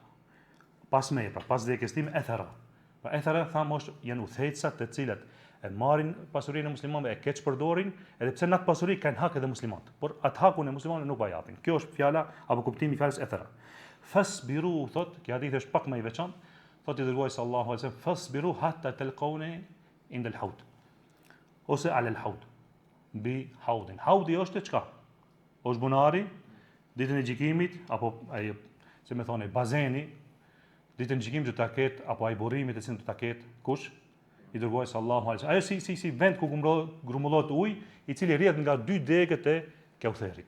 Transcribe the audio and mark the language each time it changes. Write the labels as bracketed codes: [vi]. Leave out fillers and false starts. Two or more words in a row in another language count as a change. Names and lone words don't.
[sq] Pas meje, pra pas vdekjes time ethera. Pra ethera thamë është janë udhëheqësat të cilët e marrin pasurinë e muslimanëve, e keq përdorin, edhe pse në atë pasuri kanë hak edhe muslimanët, por atë hakun e muslimanëve nuk va japin. Kjo është fjala apo kuptimi i fjalës ethera. Fasbiru thotë, kjo hadith është pak më i veçantë, thotë i dërguari [ar] صلى الله عليه وسلم فاصبروا حتى تلقوني عند الحوض [sq] ose [ar] على الحوض بحوض. [sq] Haudi është çka? Është bunari ditën e gjykimit apo ai se më thonë bazeni ditën e gjykimit do ta ketë apo ai burrimi të cilin do ta ketë kush? I dërguari [ar] صلى الله عليه وسلم. [sq] Ajo si vend ku grumbullohet ujë i cili rrjedh nga 2 degët e Kautherit.